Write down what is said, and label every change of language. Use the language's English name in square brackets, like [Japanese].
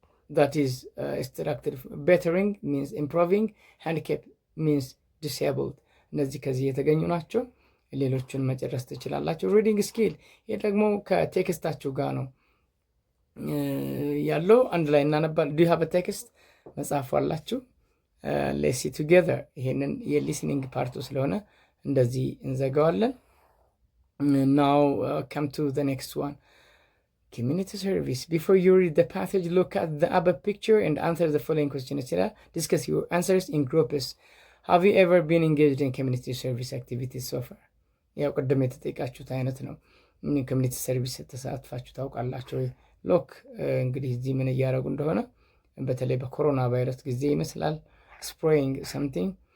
[English] That is extracted. Bettering means improving. Handicap means disabled. [Amharic] እነዚህ ከዚህ የተገኙ ናቸው። ሌሎቹን መጨረስ ትችላላችሁ። ሪዲንግ ስኪል ይሄ ደግሞ ከቴክስታችሁ ጋር ነው ያለው። አንድ ላይ እናነባል። [English] ዱ ዩ ሃቭ አ ቴክስት? [Amharic] መጽሐፉ አላችሁ? [English] ሌትስ ሲ ቱጌዘር። [Amharic] ይሄንን የሊስኒንግ ፓርቱ ስለሆነ እንደዚህ እንዘጋዋለን። [English] ናው ካም ቱ ዘ ኔክስት ዋን. Community service. Before you read the passage, look at the above picture and answer the following questions. Discuss your answers in groups. Have you ever been engaged in community service activities so far? [Amharic] ያው ቀደም የተጠየቃችሁት አይነት ነው። ኮሚኒቲ ሰርቪስ ተሳትፋችሁ ታውቃላችሁ? ሎክ እንግዲህ እዚህ ምን እያደረጉ እንደሆነ በተለይ በኮሮና ቫይረስ ጊዜ ይመስላል [English] spraying something.